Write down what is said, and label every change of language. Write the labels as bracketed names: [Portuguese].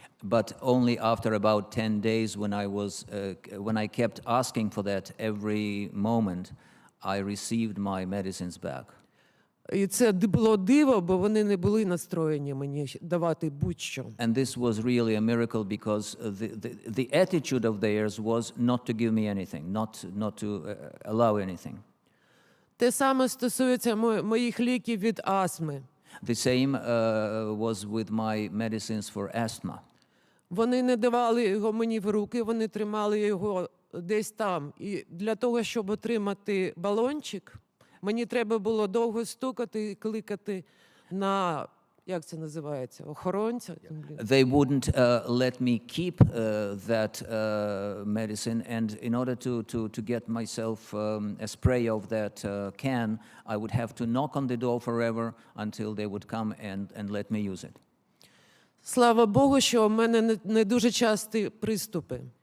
[English] But only after about 10 days, when I kept asking for that every moment, I received my medicines back. [Ukrainian] І це було диво, бо вони не були настроєні мені давати будь-що. [English] And this was really a miracle because the attitude of theirs was not to give me anything, not to allow anything. [Ukrainian] Те саме стосується моїх ліків від астми. [English] The same was with my medicines for asthma. [Ukrainian] Вони не давали його мені в руки, вони тримали його десь там. І для того, щоб отримати балончик, мені треба було довго стукати і кликати на, як це називається, охоронця. [English] They wouldn't let me keep that medicine, and in order to get myself a spray of that can, I would have to knock on the door forever until they would come and let me use it. [Ukrainian] Слава Богу, що в мене не дуже часті приступи.